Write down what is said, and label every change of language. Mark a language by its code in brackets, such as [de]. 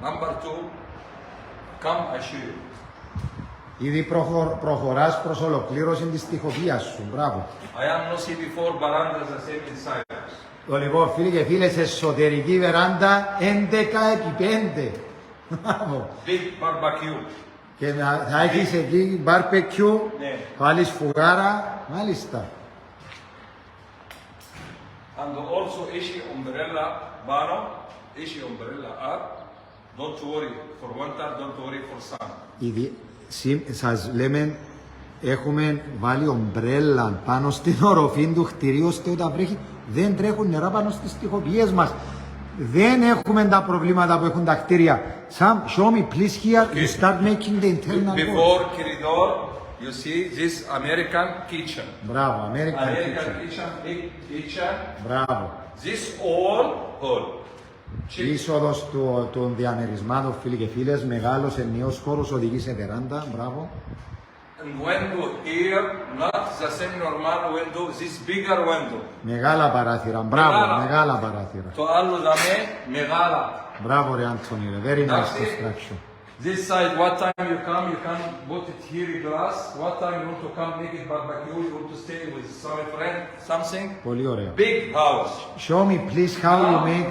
[en] Number two, come I show you. [el] Ήδη προχωράς προς ολοκλήρωση της τοιχοποίησης σου. Μπράβο. [en] I am not see before veranda the same inside. [el] Λοιπόν, φίλοι και φίλες, εσωτερική βεράντα 11 επί 5. Μπράβο. [en] Big barbecue. [el] Και θα έχεις εκεί barbecue, Ναι. βάλεις φουγάρα, μάλιστα. [en] And also issue umbrella bottom, issue umbrella up. Don't worry for winter, don't worry for sun. [el] Ήδη σας λέμε, έχουμε βάλει ομπρέλα πάνω στην οροφή του κτηρίου, ώστε όταν βρέχει δεν τρέχουν νερά πάνω στις τοιχοποιίες μας. Δεν έχουμε τα προβλήματα που έχουν τα κτίρια. [en] Sam, show me please here, you start making the internal walls. Before corridor, you see this American kitchen. [el] Μπράβο, American kitchen. [en] kitchen, big kitchen. [el] Μπράβο. [en] This all hall. [el] Η είσοδος των διαμερισμάτων, φίλοι και φίλες, μεγάλος ενιαίος χώρος οδηγεί σε βεράντα. Μπράβο. [en] And window here, not the same normal window, this bigger window. [el] Μεγάλα παράθυρα, μπράβο, μεγάλα παράθυρα. Το άλλο δαμε, μεγάλα. Μπράβο ρε Αντώνη, [en] very nice That's it. construction. This side, what time you come, you can put it here in glass. What time you want to come make it barbecue, you want to stay with some friend, something. [el] Πολύ ωραία. [en] Big house. Show me please how you make